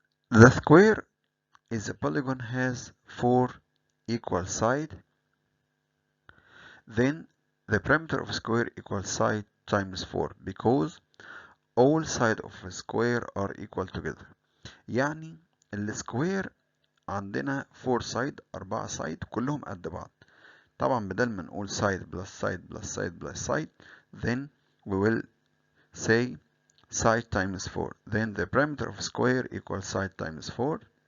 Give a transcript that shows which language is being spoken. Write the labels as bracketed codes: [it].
[en] The square is a polygon has 4 equal sides. Then the perimeter of square equals side times 4 because all sides of a square are equal together. [ar] يعني السكوير عندنا 4 side 4 side كلهم قد بعض. [en] طبعا بدل ما نقول side plus side plus side plus side, then we will say side times 4. Then the perimeter of square equals side times 4.